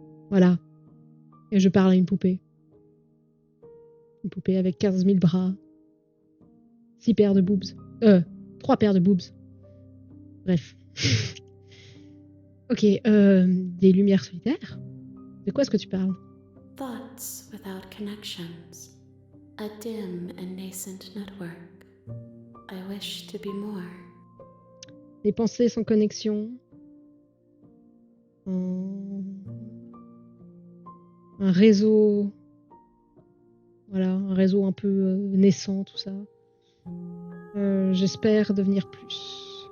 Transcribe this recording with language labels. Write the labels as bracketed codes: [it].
[fr] Voilà. Et je parle à une poupée. Une poupée avec 15 000 bras. 6 paires de boobs. 3 paires de boobs. Bref. Ok, des lumières solitaires. De quoi est-ce que tu parles? [en] Thoughts without connections. A dim and nascent network. I wish to be more. [fr] Des pensées sans connexion. Un réseau. Voilà, un réseau un peu naissant, tout ça. J'espère devenir plus.